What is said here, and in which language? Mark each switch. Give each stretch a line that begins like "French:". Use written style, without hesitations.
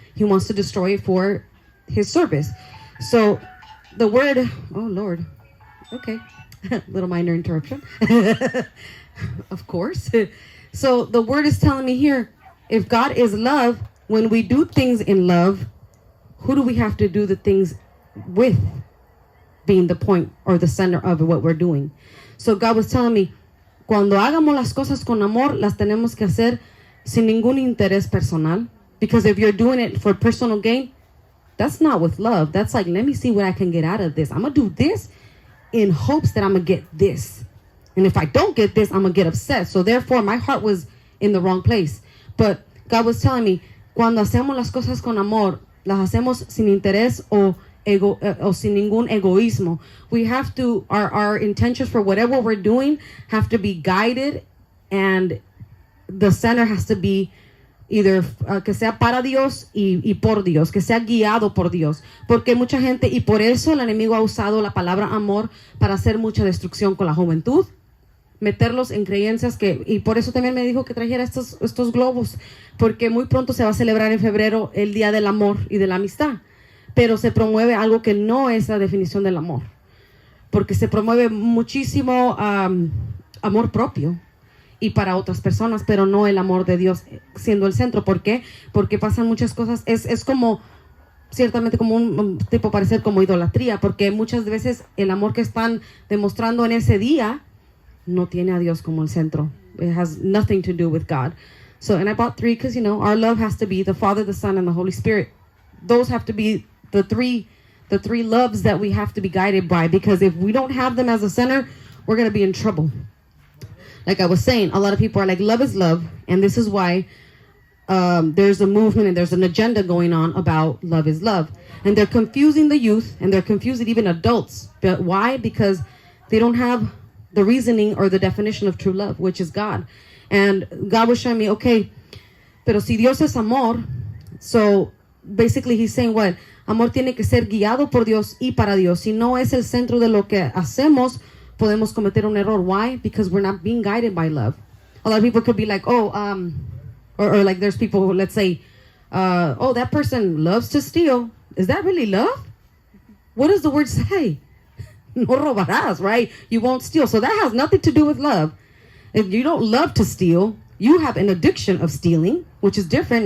English: He wants to destroy it for his service. So the word, oh Lord, okay, little minor interruption. Of course. So the word is telling me here, if God is love, when we do things in love, who do we have to do the things with, being the point or the center of what we're doing? So God was telling me,
Spanish: cuando hagamos las cosas con amor, las tenemos que hacer sin ningún interés personal.
English: Because if you're doing it for personal gain, that's not with love. That's like, let me see what I can get out of this. I'm going to do this in hopes that I'm going to get this. And if I don't get this, I'm going to get upset. So therefore, my heart was in the wrong place. But God was telling me,
Spanish: cuando hacemos las cosas con amor, las hacemos sin interés o sin ningún egoísmo.
English: We have to, our intentions for whatever we're doing have to be guided, and the center has to be either
Spanish: que sea para Dios y por Dios, que sea guiado por Dios. Porque mucha gente, y por eso el enemigo ha usado la palabra amor para hacer mucha destrucción con la juventud, meterlos en creencias y por eso también me dijo que trajera estos globos, porque muy pronto se va a celebrar en febrero el Día del Amor y de la Amistad, pero se promueve algo que no es la definición del amor, porque se promueve muchísimo amor propio y para otras personas, pero no el amor de Dios siendo el centro. ¿Por qué? Porque pasan muchas cosas. Es como, ciertamente como un tipo parecer como idolatría, porque muchas veces el amor que están demostrando en ese día no tiene a Dios como el centro.
English: It has nothing to do with God. So, and I bought 3 because, our love has to be the Father, the Son, and the Holy Spirit. Those have to be the three loves that we have to be guided by, because if we don't have them as a center, we're going to be in trouble. Like I was saying, a lot of people are like, love is love. And this is why there's a movement and there's an agenda going on about love is love. And they're confusing the youth, and they're confusing even adults. But why? Because they don't have the reasoning or the definition of true love, which is God. And God was showing me, okay,
Spanish: pero si Dios es amor,
English: so basically he's saying what?
Spanish: Amor tiene que ser guiado por Dios y para Dios. Si no es el centro de lo que hacemos, podemos cometer un error.
English: Why? Because we're not being guided by love. A lot of people could be like, or like there's people who, let's say, that person loves to steal. Is that really love? What does the word say?
Spanish: No robarás,
English: right? You won't steal. So that has nothing to do with love. If you don't love to steal, you have an addiction of stealing, which is different.